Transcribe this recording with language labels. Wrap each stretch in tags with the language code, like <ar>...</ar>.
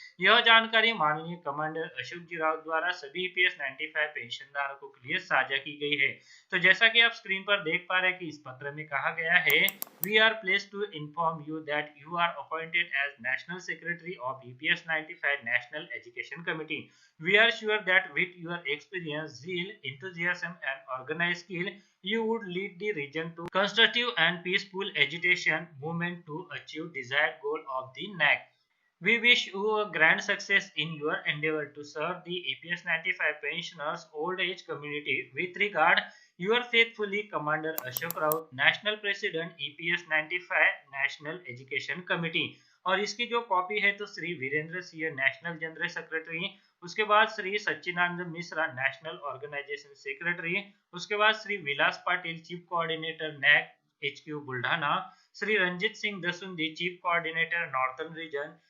<hi>यह जानकारी माननीय कमांडर अशोक जी राउत द्वारा सभी ईपीएस 95 पेंशन धारकों के लिए साझा की गई है। तो जैसा कि आप स्क्रीन पर देख पा रहे हैं कि इस पत्र में कहा गया है,</hi> <en>We are placed to inform you that you are appointed as national secretary of EPS 95 national education committee. We are sure that with your experience, zeal, enthusiasm and organized skill, you would lead the region to constructive and peaceful agitation movement to achieve desired goal of the NAC. We wish you a grand success in your endeavor to serve the EPS 95 pensioners old age community. With regard, your faithfully Commander Ashok Raut, National President EPS 95 National Education Committee।</en> <hi>और इसकी जो copy है तो Shri Virendra Singh national general secretary, उसके बाद श्री सच्चिदानंद Mishra national organisation secretary, उसके बाद श्री विलास Patil chief coordinator NAAC HQ Buldhana, Shri Ranjit Singh दसुंदी chief coordinator northern reason,</hi>